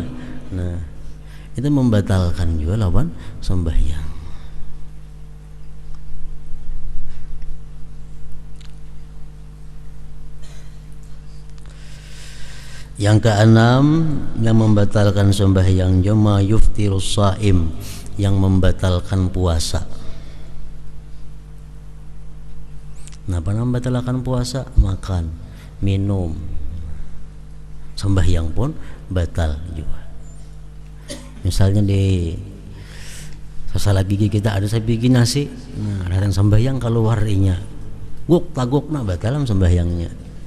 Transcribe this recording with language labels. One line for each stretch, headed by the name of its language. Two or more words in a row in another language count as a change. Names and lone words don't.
Indonesian: Nah, itu membatalkan juga lawan sembahyang. Yang keenam yang membatalkan sembahyang
Arabic: ما يفطر الصائم,
Indonesian: yang membatalkan puasa. Kenapa membatalkan puasa? Makan, minum, sembahyang pun batal juga.
Banjar: Misalnya di sasala gigi kita ada sebiji nasi, nah ada yang sembahyang keluar inya, guk taguk nah batal sembahyangnya.